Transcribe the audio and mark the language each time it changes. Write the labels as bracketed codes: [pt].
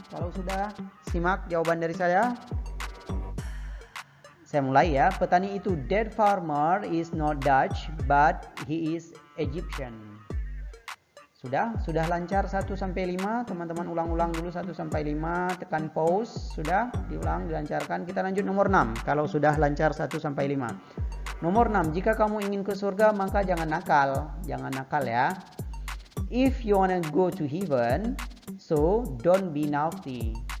[id] Kalau sudah, simak jawaban dari saya. Saya mulai ya. Petani itu, [en] that farmer is not Dutch, but he is Egyptian. [id] Sudah lancar 1-5. Teman-teman ulang-ulang dulu 1-5. Tekan pause. Sudah diulang, dilancarkan. Kita lanjut nomor 6. Kalau sudah lancar 1-5. Nomor 6, jika kamu ingin ke surga maka jangan nakal ya. [en] If you wanna go to heaven, so don't be naughty.